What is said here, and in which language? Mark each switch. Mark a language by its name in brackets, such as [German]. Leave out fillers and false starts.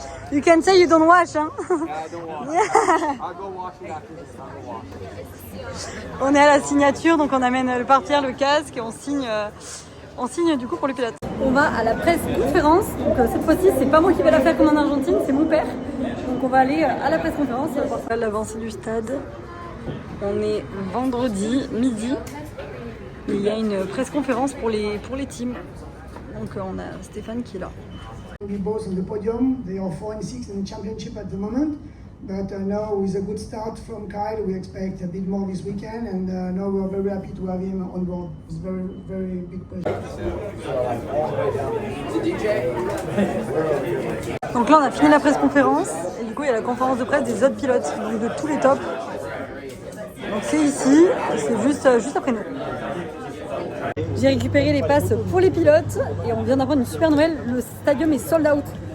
[English] You can say you don't wash, hein. I'll go wash it after this. I'll go wash. [French] On est à la signature, donc on amène le pare-pierre, le casque et on signe du coup pour le pilote. On va à la presse conférence. Donc cette fois-ci, c'est pas moi qui vais la faire comme en Argentine, c'est mon père. Donc on va aller à la presse conférence et on va voir l'avancée du stade. On est vendredi midi. Il y a une presse conférence pour les teams. Donc on a Stéphane qui est là. [English] We both on the podium. They are 4 and 6 in the championship at the moment. But now with a good start from Kyle, we expect a bit more this weekend. And now we are very happy to have him on board. It's very, very big pleasure. [French] Donc là on a fini la presse conférence et du coup il y a la conférence de presse des autres pilotes, donc de tous les tops. Donc c'est ici, c'est juste après nous. J'ai récupéré les passes pour les pilotes et on vient d'apprendre une super nouvelle, le stadium est sold out.